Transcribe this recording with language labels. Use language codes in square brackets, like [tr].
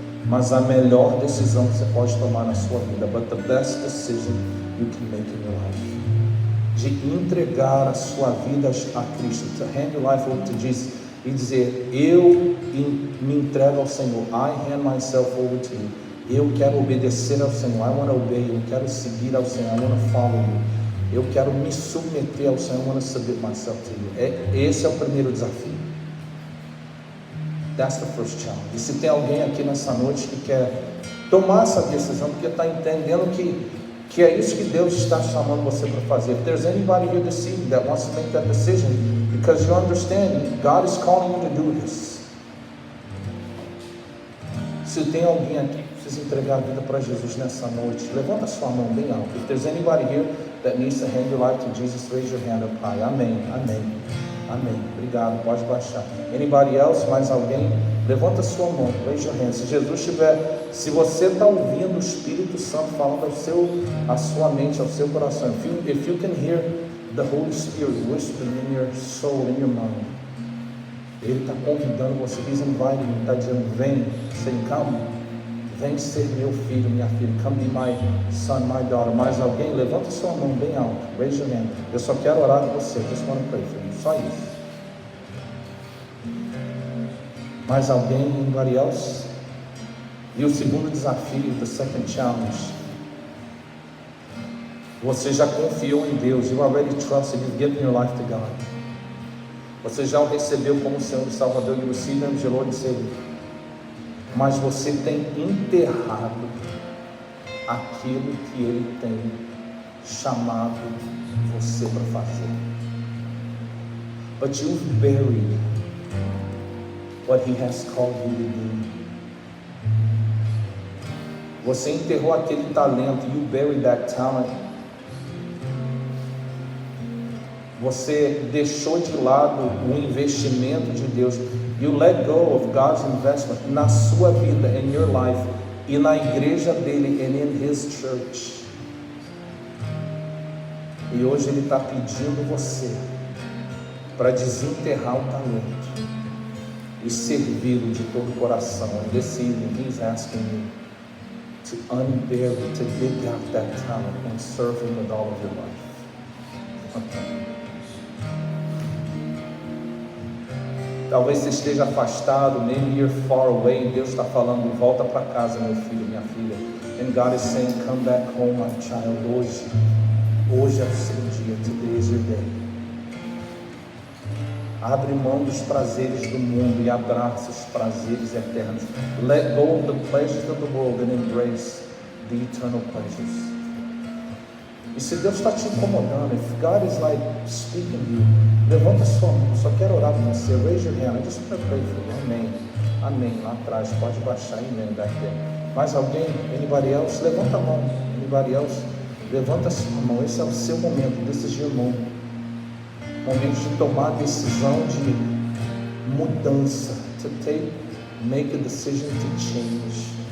[pt] Mas a melhor decisão que você pode tomar na sua vida. [en] But the best decision you can make in your life. [pt] De entregar a sua vida a Cristo. [en] To hand your life over to Jesus. [pt] E dizer: eu me entrego ao Senhor. [en] I hand myself over to you. [pt] Eu quero obedecer ao Senhor. [en] I want to obey you. [pt] Eu quero seguir ao Senhor. [en] I want to follow you. [pt] Eu quero me submeter ao Senhor. [en] I want to submit myself to you. [pt] Esse é o primeiro desafio. [en] That's the first challenge. [pt] E se tem alguém aqui nessa noite que quer tomar essa decisão, porque está entendendo que é isso que Deus está chamando você para fazer. [en] If there's anybody here this evening that wants to make that decision, because you understand God is calling you to do this. [pt] Se tem alguém aqui que precisa entregar a vida para Jesus nessa noite, levanta sua mão bem alto. [en] If there's anybody here that needs to hand your life to Jesus, raise your hand up high. [pt] Amém, amém, amém. Obrigado, pode baixar. [en] Anybody else? [pt] Mais alguém? Levanta sua mão, [en] raise your hand. [pt] Se Jesus estiver, se você está ouvindo o Espírito Santo falando à sua mente, ao seu coração, [en] if you can hear the Holy Spirit whispering in your soul, in your mind, [pt] Ele está convidando você, [en] He's inviting you, [pt] está dizendo: vem, [en] saying, come, [pt] vem ser meu filho, minha filha, [en] come be my son, my daughter. [pt] Mais alguém? Levanta sua mão bem alto, [en] raise your hand. [pt] Eu só quero orar com você, [en] just want to pray for you, [pt] só isso. Mais alguém? [en] Anybody else? [pt] E o segundo desafio, [en] the second challenge. [pt] Você já confiou em Deus. [en] You already trusted. You've given your life to God. [pt] Você já o recebeu como Senhor e Salvador. [en] You received Him as your Lord and Savior. [pt] Mas você tem enterrado aquilo que Ele tem chamado você para fazer. [en] But you've buried what He has called you to do. [pt] Você enterrou aquele talento. [en] You buried that talent. [pt] Você deixou de lado o investimento de Deus. [en] You let go of God's investment [pt] na sua vida, [en] in your life, [pt] e na igreja dele, [en] and in His church. [pt] E hoje Ele está pedindo você para desenterrar o talento e servi-lo de todo o coração. [en] And this evening He's asking you to unbury, to dig out that talent and serve Him with all of your life. [pt] Talvez você esteja afastado, [en] maybe you're far away. [pt] Deus está falando: volta para casa, meu filho, minha filha. [en] And God is saying, come back home, my child. [pt] Hoje é o seu dia. [en] Today is your day. [pt] Abre mão dos prazeres do mundo e abraça os prazeres eternos. [en] Let go of the pleasures of the world and embrace the eternal pleasures. [pt] E se Deus está te incomodando, [en] if God is like speaking to you, [pt] levanta sua mão. Só quero orar por você. [en] Raise your hand. I just want to pray for you. [pt] Amém. Amém. Lá atrás, pode baixar. Amém. [en] Back there. [pt] Mais alguém? [en] Anybody else? [pt] Levanta a mão. Anybody else? Levanta a sua mão. Esse é o seu momento. [en] This is your moment. [pt] Momento de tomar a decisão de mudança. [en] To make a decision to change.